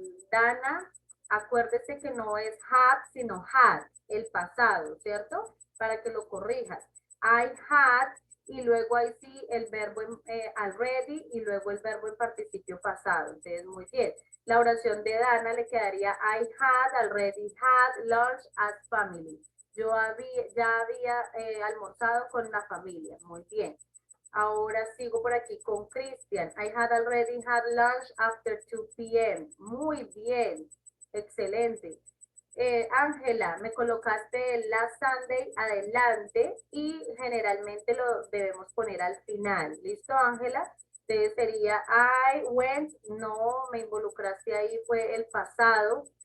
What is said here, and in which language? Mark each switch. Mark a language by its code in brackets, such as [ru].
[es] Dana, acuérdese que no es have, sino had, el pasado, ¿cierto? Para que lo corrijas. I had, y luego ahí sí el verbo already, y luego el verbo en participio pasado. Entonces, muy bien. [en] La oración de Dana le quedaría I had already had lunch as family. [es] Yo ya había almorzado con la familia. Muy bien. Ahora sigo por aquí con Cristian. [en] I had already had lunch after 2 p.m. [es] Muy bien. Excelente. Ángela, me colocaste el last Sunday adelante y generalmente lo debemos poner al final. ¿Listo, Ángela? Entonces sería I went, no me involucraste ahí, fue el pasado.